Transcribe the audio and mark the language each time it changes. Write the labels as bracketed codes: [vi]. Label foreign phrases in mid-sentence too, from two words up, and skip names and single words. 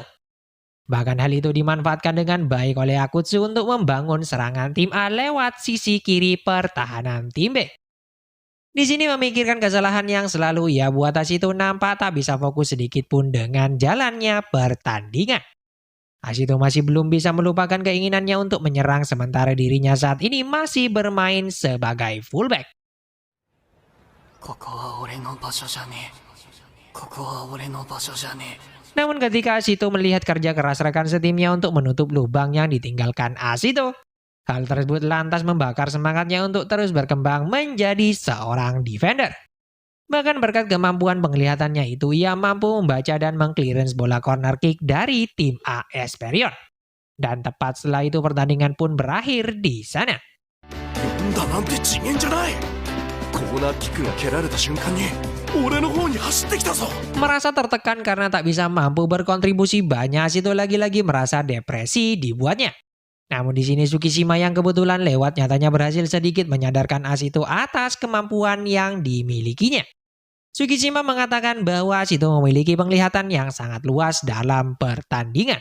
[id] Bahkan hal itu dimanfaatkan dengan baik oleh Akutsu untuk membangun serangan tim A lewat sisi kiri pertahanan tim B. Di sini memikirkan kesalahan yang selalu ia buat Ashito nampak tak bisa fokus sedikit pun dengan jalannya pertandingan. Ashito masih belum bisa melupakan keinginannya untuk menyerang sementara dirinya saat ini masih bermain sebagai fullback. [ja] ここは俺の場所じゃねえ。ここは俺の場所じゃねえ。 [id] Namun ketika Ashito melihat kerja keras rekan setimnya untuk menutup lubang yang ditinggalkan Ashito, hal tersebut lantas membakar semangatnya untuk terus berkembang menjadi seorang defender. Bahkan berkat kemampuan penglihatannya itu, ia mampu membaca dan mengclearance bola [en] corner kick [id] dari tim A Esperion. Dan tepat setelah itu pertandingan pun berakhir di sana. [ja] んだなんて次元じゃない。コーナーキックが蹴られた瞬間に俺の方に走ってきたぞ。 [id] Merasa tertekan karena tak bisa mampu berkontribusi banyak, Ashito lagi-lagi merasa depresi dibuatnya. Namun di sini Tsukishima yang kebetulan lewat nyatanya berhasil sedikit menyadarkan Ashito atas kemampuan yang dimilikinya. Tsukishima mengatakan bahwa Ashito memiliki penglihatan yang sangat luas dalam pertandingan.